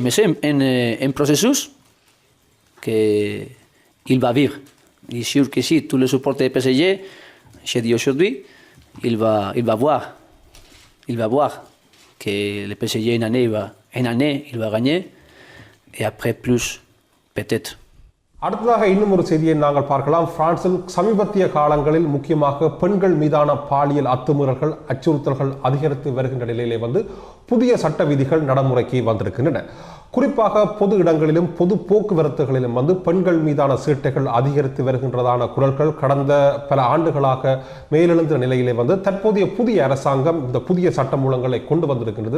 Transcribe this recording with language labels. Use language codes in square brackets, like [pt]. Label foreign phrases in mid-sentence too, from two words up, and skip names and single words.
[fr] Mais c'est un processus qu'il va vivre. Il est sûr que si tous les supporters de PSG, j'ai dit aujourd'hui, il va voir que le PSG une année, il va gagner, et après plus, peut-être. [ta] அடுத்ததாக இன்னும் ஒரு செய்தியை நாங்கள் பார்க்கலாம். பிரான்சில் சமீபத்திய காலங்களில் முக்கியமாக பெண்கள் மீதான பாலியல் அத்துமீறல்கள் அச்சுறுத்தல்கள் அதிகரித்து வருகின்ற நிலையிலே வந்து புதிய சட்ட விதிகள் நடைமுறைக்கு வந்திருக்கின்றன. குறிப்பாக பொது இடங்களிலும் பொது போக்குவரத்துகளிலும் வந்து பெண்கள் மீதான சீட்டைகள் அதிகரித்து வருகின்றதான குரல்கள் கடந்த பல ஆண்டுகளாக மேலெழுந்த நிலையிலே வந்து தற்போதைய புதிய அரசாங்கம் இந்த புதிய சட்ட மூலங்களை கொண்டு வந்திருக்கின்றது.